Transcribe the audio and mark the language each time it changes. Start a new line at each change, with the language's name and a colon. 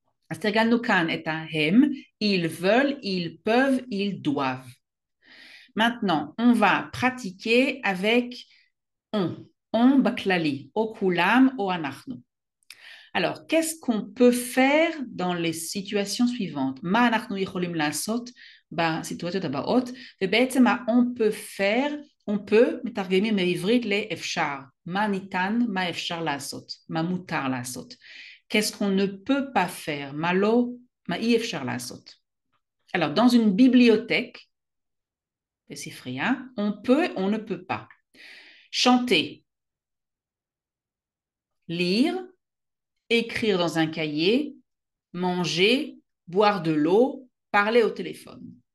Hebrew: אז תרגלנו כאן את ההם,
French: ils veulent, ils peuvent, ils doivent. Maintenant, on va pratiquer avec on baklali,
Hebrew: או כולם או אנחנו.
French: Alors, qu'est-ce qu'on peut faire dans les situations suivantes?
Hebrew: מה אנחנו יכולים לעשות בסיטואציות הבאות? ובעצם מה
French: on peut faire, on peut,
Hebrew: מתרגמים מעברית לאפשר. מה ניתן, מה אפשר לעשות, מה מותר לעשות.
French: Qu'est-ce qu'on ne peut pas faire?
Hebrew: מה לא, מה אי אפשר לעשות.
French: Alors, dans une bibliothèque, בספרייה, on peut, on ne peut pas. Chanter, lire, écrire dans un cahier, manger, boire de l'eau, parler au téléphone.